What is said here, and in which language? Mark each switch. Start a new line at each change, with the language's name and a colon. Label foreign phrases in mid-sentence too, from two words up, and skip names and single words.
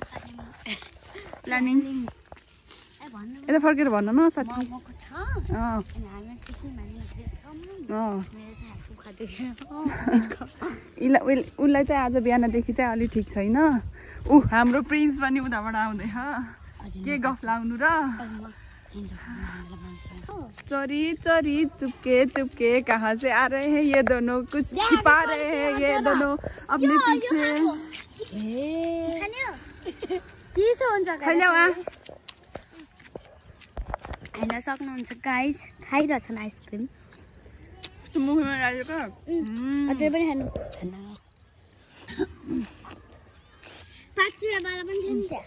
Nepali: प्लानिङ यता फर्केर भन न साथी। उसलाई चाहिँ आज बिहानदेखि चाहिँ अलि ठिक छैन। हाम्रो प्रिन्स पनि उताबाट आउँदै के गफ लाउनु र।
Hindi: चोरी चोरी चुपके चुपके कहाँ से आ रहे हैं ये दोनों, कुछ छिपा रहे हैं ये दोनों अपने पीछे।
Nepali: हेर्न सक्नुहुन्छ गाइस, खाइरहेछन् आइसक्रिम। मुखमा लागेको अझै पनि खानु पाँचवटा बाला पनि थियो नि त्यहाँ।